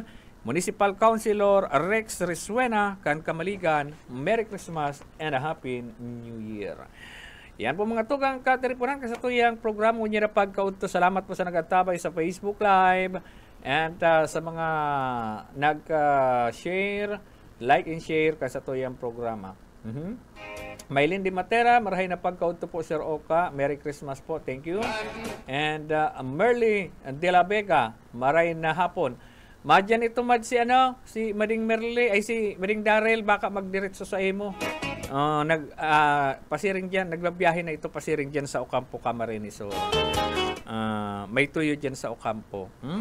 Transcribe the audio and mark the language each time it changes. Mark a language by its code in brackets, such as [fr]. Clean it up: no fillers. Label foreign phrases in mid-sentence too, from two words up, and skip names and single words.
[bik] Municipal Councilor Rex Risuena kan Kamaligan, [en] Merry Christmas and a Happy New Year. [bik] Yan po mga tugang katiripunan kasatuyang programa niya na pagkaunto. Salamat po sa nag-atabay sa Facebook Live and sa mga nag-share, [en] like and share [bik] kasatuyang programa. Maylin Di Matera, marahay na pagkaunto po Sir Oka, [en] Merry Christmas [bik] po, [en] thank you. [bik] And Merly De La Vega, marahay na hapon. Madyan ito si si Mading Merly, ay si Mading Darrell, baka magdiretso sa imo. Pasiring dyan, nagbabiyahe na ito pasiring dyan sa Ocampo, Camarines. So, may tuyo dyan sa Ocampo.